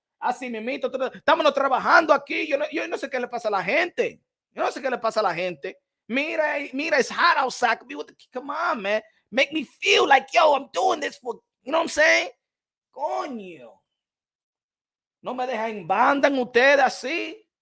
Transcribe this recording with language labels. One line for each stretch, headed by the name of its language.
Spanish: Así mismito, estamos trabajando aquí. Yo no sé qué le pasa a la gente. Yo no sé qué le pasa a la gente.
English: Mira, it's hot outside. Come on, man. Make me feel like, yo, I'm doing this for, you know what I'm saying?
Spanish: Coño. No me dejan en banda ustedes así.